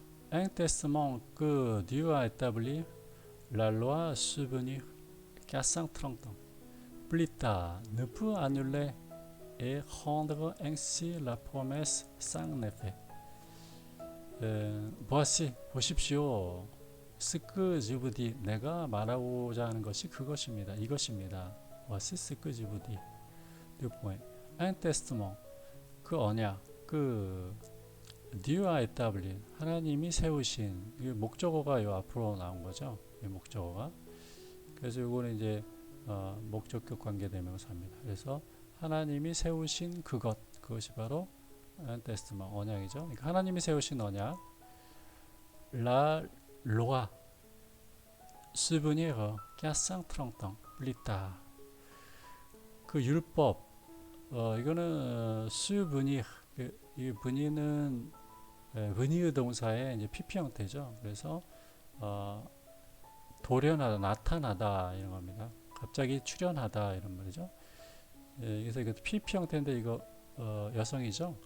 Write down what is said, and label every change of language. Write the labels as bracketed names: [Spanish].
[French] Un testament que Dieu a établi, la loi subvenue 430 ans plus tard ne peut annuler et rendre ainsi la promesse sans effet. [Korean] Voici, 보십시오. [French] ce que je vous dis, [Korean] 내가 말하고자 하는 것이 그것입니다. 이것입니다. [French] Voici ce que je vous dis. [Korean] Un testament, 그 언약, 그 [French] Dieu a établi, [Korean] 하나님이 세우신, 이 목적어가 요 앞으로 나온 거죠. 이 목적어가. 그래서 이거는 이제 목적격 관계대명사입니다. 그래서 하나님이 세우신 그것이 바로 un testament, 언약이죠. 그러니까 하나님이 세우신 언약, [French] la loi subvenir 430 ans plus tard. [Korean] 그 율법, 이거는 subvenir, 이 venir는 venir 동사의 이제 PP 형태죠. 그래서 돌연하다, 나타나다 이런 겁니다. 갑자기 출현하다 이런 말이죠. 그래서 이거 PP 형태인데 이거 여성이죠.